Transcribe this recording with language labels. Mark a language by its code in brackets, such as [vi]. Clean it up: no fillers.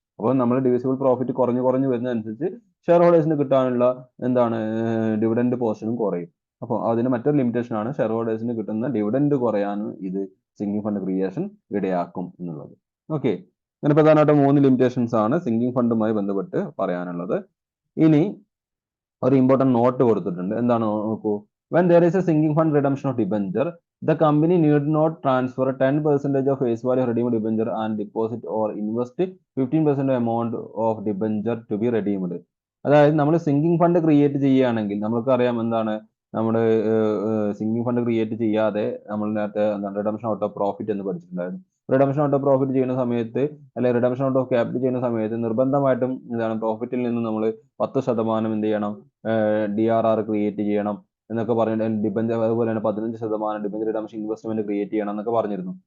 [ml] അപ്പോൾ നമ്മൾ divisible profit കുറഞ്ഞു വരുന്നതനുസരിച്ച് ഷെയർ ഹോൾഡേഴ്സിന് കിട്ടാനുള്ള എന്താണ് ഡിവിഡൻഡ് പോർഷനും കുറയും. അപ്പോൾ അതിന് മറ്റൊരു ലിമിറ്റേഷൻ ആണ് ഷെയർ ഹോൾഡേഴ്സിന് കിട്ടുന്ന ഡിവിഡൻഡ് കുറയാനും ഇത് സിങ്കിങ് ഫണ്ട് ക്രിയേഷൻ ഇടയാക്കും എന്നുള്ളത്. ഓക്കെ, അങ്ങനെ പ്രധാനമായിട്ടും 3 ലിമിറ്റേഷൻസ് ആണ് സിങ്കിങ് ഫണ്ടുമായി ബന്ധപ്പെട്ട് പറയാനുള്ളത്. ഇനി ഒരു ഇമ്പോർട്ടൻറ്റ് നോട്ട് കൊടുത്തിട്ടുണ്ട്. എന്താണ് നോക്കൂ. [en] When there is a sinking fund redemption of debenture, the company need not transfer 10% of face value of redeemed debenture and deposit or invest 15% amount of debenture to be redeemed. [ml] അതായത് നമ്മൾ sinking fund create ചെയ്യുകയാണെങ്കിൽ നമുക്കറിയാം എന്താണ്, നമ്മുടെ sinking fund create ചെയ്യാതെ നമ്മൾ നേരത്തെ എന്താണ് റിഡംഷൻ ഔട്ട് ഓഫ് പ്രോഫിറ്റ് എന്ന് പഠിച്ചിട്ടുണ്ടായിരുന്നു. റിഡംഷൻ ഔട്ട് ഓഫ് പ്രോഫിറ്റ് ചെയ്യുന്ന സമയത്ത്, അല്ലെങ്കിൽ റിഡംഷൻ ഔട്ട് ഓഫ് ക്യാപിറ്റൽ ചെയ്യുന്ന സമയത്ത് നിർബന്ധമായിട്ടും എന്താണ് പ്രോഫിറ്റിൽ നിന്ന് നമ്മൾ 10% എന്ത് ചെയ്യണം, DRR ക്രിയേറ്റ് ചെയ്യണം എന്നൊക്കെ പറഞ്ഞിട്ട്, ഡിബഞ്ചർ അതുപോലെ തന്നെ 15% ഡിബഞ്ചർ റിഡംഷൻ ഇൻവെസ്റ്റ്മെന്റ് ക്രിയേറ്റ് ചെയ്യണം എന്നൊക്കെ പറഞ്ഞിരുന്നു.